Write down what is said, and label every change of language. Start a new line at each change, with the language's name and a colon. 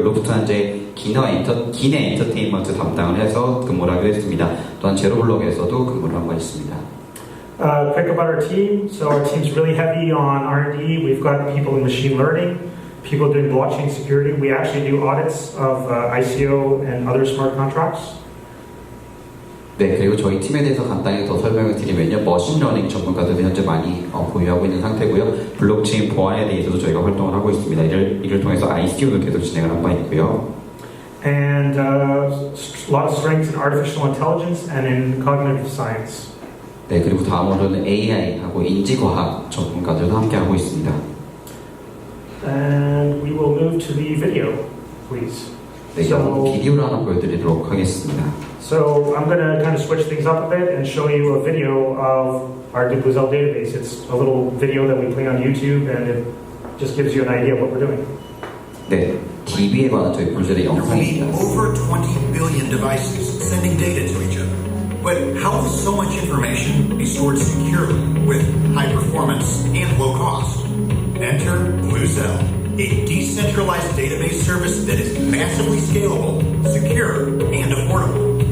Korean: 루프트한자의 기내 엔터테인먼트 담당을 해서 근무를 하기도 했습니다. 또한 제로블록에서도 근무를 한 바 있습니다.
English: Quick about our team. So our team's really heavy on R&D. We've got people in machine learning, people doing blockchain security. We actually do audits of ICO and other smart contracts.
Korean: 네, 그리고 저희 팀에 대해서 간단히 더 설명을 드리면요. 머신러닝 전문가들이 현재 많이 보유하고 있는 상태고요. 블록체인 보안에 대해서도 저희가 활동을 하고 있습니다. 이를 통해서 ICO도 계속 진행을 한 바 있고요.
English: And a lot of strengths in artificial intelligence and in cognitive science.
Korean: 네, 그리고 다음으로는 AI하고 인지과학 전문가들도 함께 하고 있습니다.
English: And we will move to the video, please.
Korean: 네, 비디오를 하나 보여드리도록 하겠습니다.
English: So I'm going to kind of switch things up a bit and show you a video of our Debuzel database. It's a little video that we play on YouTube, and it just gives you an idea of what we're doing.
Korean: 네, DB에 관한 저희 블루젤의 영상입니다.
English: Over 20 billion devices sending data to each other. But how will so much information be stored securely with high performance and low cost? Enter BlueZell, a decentralized database service that is massively scalable, secure, and affordable.